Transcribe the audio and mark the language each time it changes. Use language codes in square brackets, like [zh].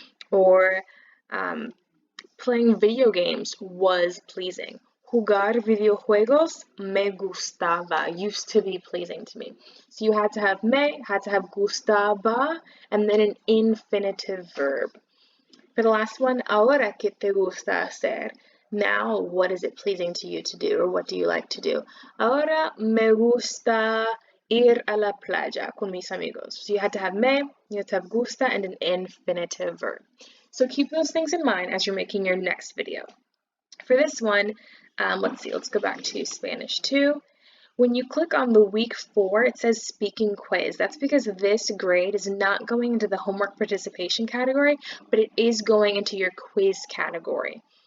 [en] Or playing video games was pleasing. Jugar videojuegos me gustaba, used to be pleasing to me. So you had to have me, had to have gustaba, and then an infinitive verb. For the last one, [es] ahora que te gusta hacer? [en] Now, what is it pleasing to you to do, or what do you like to do? [es] Ahora me gusta ir a la playa con mis amigos. [en] So you had to have me, you had to have gusta, and an infinitive verb. So keep those things in mind as you're making your next video. For this one, let's see, let's go back to Spanish 2. When you click on the week 4, it says speaking quiz. That's because this grade is not going into the homework participation category, but it is going into your quiz category.